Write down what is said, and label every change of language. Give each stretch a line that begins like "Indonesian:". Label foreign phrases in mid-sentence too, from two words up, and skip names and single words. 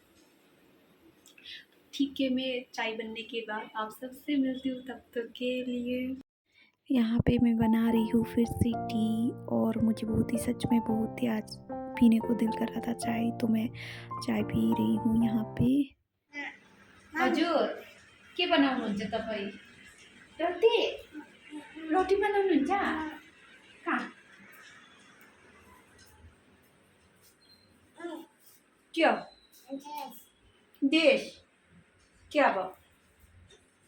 Hindi: ठीक है, मैं चाय बनने के बाद आप सबसे मिलती हूँ, तब तक के लिए। यहाँ पे मैं बना रही हूँ फिर से टी, और मुझे बहुत ही, सच में बहुत ही आज पीने को दिल कर रहा था चाय, तो मैं चाय पी रही हूँ यहाँ पे।
Nepali: हजुर के बनाउनुहुन्छ तपाईँ? रोटी बनाउनुहुन्छ? कहाँ?
Hindi: क्या देश
Nepali: क्या भयो?